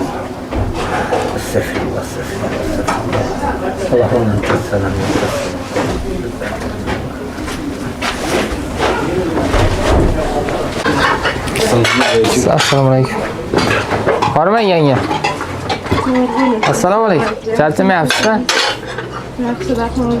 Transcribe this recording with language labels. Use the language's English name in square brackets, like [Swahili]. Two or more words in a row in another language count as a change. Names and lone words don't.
[Arabic] استغفر الله استغفر الله استغفر الله. اللهم انت السلام [Uzbek] Assalomu alaykum. Bormang yanga. Assalomu alaykum. Charchamayapsizmi? Yaxshi, rahmat.